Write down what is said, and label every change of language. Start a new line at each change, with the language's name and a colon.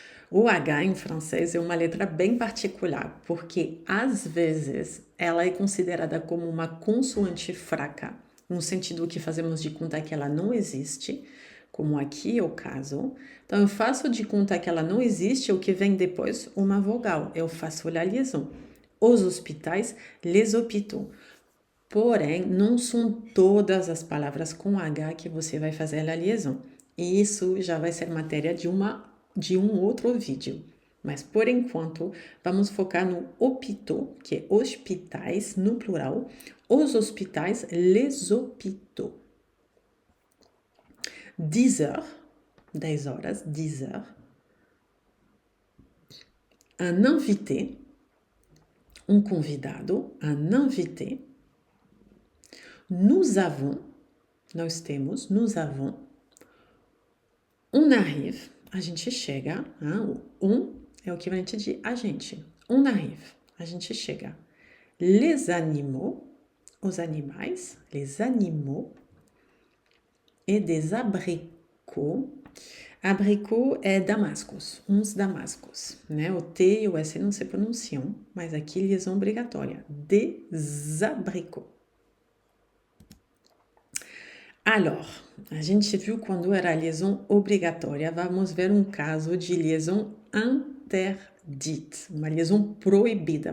Portuguese: O H em francês é uma letra bem particular, porque às vezes ela é considerada como uma consoante fraca, no sentido que fazemos de conta que ela não existe, como aqui é o caso. Então eu faço de conta que ela não existe, o que vem depois, uma vogal. Eu faço a liaison. Os hospitais,
French: les hôpitaux.
Portuguese: Porém, não são todas as palavras com H que você vai fazer a liaison. E isso já vai ser matéria de um outro vídeo. Mas por enquanto, vamos focar no hôpital, que é hospitais no plural. Os hospitais,
French: les hôpitaux. 10 heures,
Portuguese: 10 horas,
French: 10 heures. Un invité,
Portuguese: um convidado,
French: un invité. Nous avons,
Portuguese: nós temos,
French: nous avons. On arrive,
Portuguese: a gente chega. On é o equivalente de a gente.
French: On arrive,
Portuguese: a gente chega.
French: Les animaux,
Portuguese: os animais,
French: les animaux. Et des abricots.
Portuguese: Abricot é damascos, uns damascos, né? O T e o S não se pronunciam, mas aqui liaison obrigatória.
French: Des abricots.
Portuguese: Alors, a gente viu quando era liaison obrigatória, vamos ver um caso de liaison interdite, uma liaison proibida.